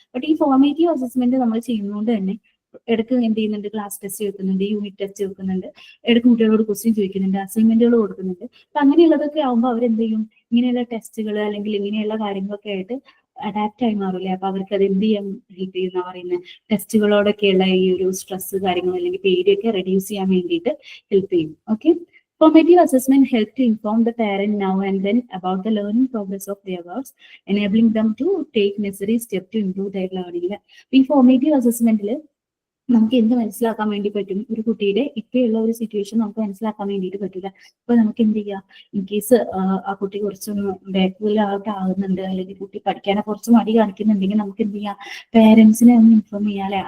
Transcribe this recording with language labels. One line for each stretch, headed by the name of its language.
Malayalam: But ഈ formative assessment നമ്മൾ ചെയ്യുന്നതുകൊണ്ട് തന്നെ ഇടയ്ക്ക് എന്ത് ചെയ്യുന്നുണ്ട്, ക്ലാസ് ടെസ്റ്റ് വെക്കുന്നുണ്ട്, യൂണിറ്റ് ടെസ്റ്റ് വെക്കുന്നുണ്ട്, ഇടയ്ക്ക് കുട്ടികളോട് ക്വസ്റ്റ്യൻ ചോദിക്കുന്നുണ്ട്, അസൈൻമെന്റുകൾ കൊടുക്കുന്നുണ്ട്. അപ്പൊ അങ്ങനെയുള്ളതൊക്കെ ആകുമ്പോൾ അവരെന്ത് ചെയ്യും, ഇങ്ങനെയുള്ള ടെസ്റ്റുകൾ അല്ലെങ്കിൽ ഇങ്ങനെയുള്ള കാര്യങ്ങളൊക്കെ ആയിട്ട് അഡാപ്റ്റ് ആയി മാറില്ലേ. അപ്പൊ അവർക്ക് അത് എന്ത് ചെയ്യാൻ ഹെൽപ്പ് ചെയ്യുന്ന പറയുന്നത്, ടെസ്റ്റുകളോടൊക്കെയുള്ള ഈ ഒരു സ്ട്രെസ് കാര്യങ്ങൾ അല്ലെങ്കിൽ പേടിയൊക്കെ റെഡ്യൂസ് ചെയ്യാൻ വേണ്ടിയിട്ട് ഹെൽപ്പ് ചെയ്യും.
English: Okay, formative assessment help to inform the parent now and then about the learning progress of their works, enabling them to take necessary steps to improve their learning.
Malayalam: ഈ formative അസസ്മെന്റിൽ നമുക്ക് എന്ത് മനസ്സിലാക്കാൻ വേണ്ടി പറ്റും, ഒരു കുട്ടിയുടെ ഇപ്പോഴുള്ള ഒരു സിറ്റുവേഷൻ നമുക്ക് മനസ്സിലാക്കാൻ വേണ്ടിയിട്ട് പറ്റില്ല. അപ്പൊ നമുക്ക് എന്ത് ചെയ്യാം, ഇൻ കേസ് ആ കുട്ടി കുറച്ചൊന്ന് ബാക്ക്വേർഡ് ആകുന്നുണ്ട്, അല്ലെങ്കിൽ കുട്ടി പഠിക്കാനെ കുറച്ച് മടി കാണിക്കുന്നുണ്ടെങ്കിൽ നമുക്ക് എന്ത് ചെയ്യാം, പേരൻസിനെ ഒന്ന് ഇൻഫോം ചെയ്യാം അല്ലെ.